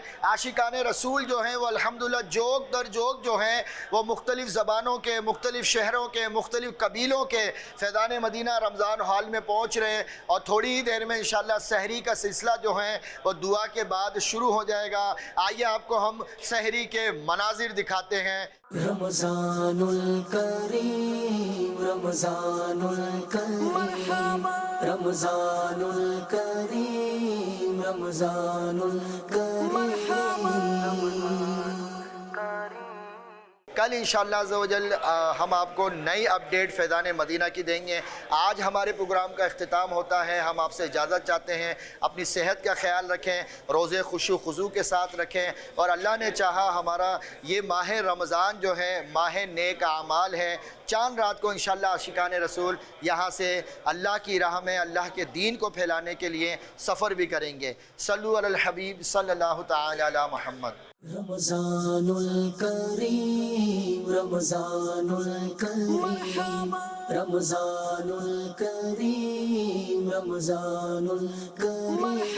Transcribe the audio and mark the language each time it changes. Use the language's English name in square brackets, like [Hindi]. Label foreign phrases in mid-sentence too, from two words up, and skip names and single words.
[Urdu] عاشقان رسول جو ہیں وہ الحمدللہ جوق در جوق جو ہیں وہ مختلف زبانوں کے، مختلف شہروں کے، مختلف قبیلوں کے فیضان مدینہ رمضان ہال میں پہنچ رہے ہیں. اور تھوڑی ہی دیر میں ان شاء اللہ سحری کا سلسلہ جو ہے وہ دعا کے بعد شروع ہو جائے گا. آئیے آپ کو ہم سحری کے مناظر دکھاتے ہیں. رمضان الکریم رمضان الکریم رمضان الکریم رمضان کل [Arabic] إن شاء الله عز وجل [Urdu] ہم آپ کو نئی اپڈیٹ فیضان مدینہ کی دیں گے. آج ہمارے پروگرام کا اختتام ہوتا ہے۔ ہم آپ سے اجازت چاہتے ہیں. اپنی صحت کا خیال رکھیں، روزے خشوع خضوع کے ساتھ رکھیں اور اللہ نے چاہا ہمارا یہ ماہ رمضان جو ہے ماہ نیک اعمال ہے. چاند رات کو ان شاء اللہ عاشقان رسول یہاں سے اللہ کی راہ میں اللہ کے دین کو پھیلانے کے لیے سفر بھی کریں گے. [Arabic] صلوا على الحبيب صلى الله تعالى على محمد. [Urdu] رمضان الکریم رمضان الکریم رمضان الکریم رمضان الکریم